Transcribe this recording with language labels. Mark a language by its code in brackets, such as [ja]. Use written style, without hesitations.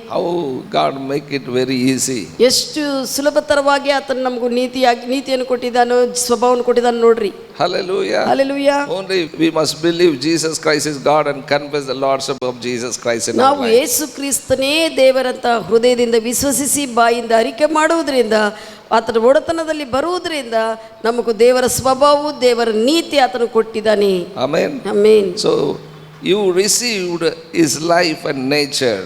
[en] How God make it very easy. [kn] ಎಷ್ಟು ಸುಲಭತರವಾಗಿ ಆತನು ನಮಗೂ ನೀತಿಯನ್ನು ಕೊಟ್ಟಿದ್ದಾನೋ, ಸ್ವಭಾವವನ್ನು ಕೊಟ್ಟಿದ್ದಾನೋ ನೋಡ್ರಿ. [en] Hallelujah. Hallelujah. Only we must believe Jesus Christ is God and confess the lordship of Jesus Christ in our [kn] ನಾವು [en] life. [kn] ಯೇಸು ಕ್ರಿಸ್ತನೇ ದೇವರಂತ ಹೃದಯದಿಂದ ವಿಶ್ವಸಿಸಿ ಬಾಯಿಂದ ಅರಿಕೆ ಮಾಡುವುದರಿಂದ, ಆತನ ಒಡೆತನದಲ್ಲಿ ಬರುವುದರಿಂದ ನಮಗೂ ದೇವರ ಸ್ವಭಾವವು ದೇವರ ನೀತಿ ಆತನು ಕೊಟ್ಟಿದ್ದಾನೆ. [en] Amen. Amen. So you received his life and nature.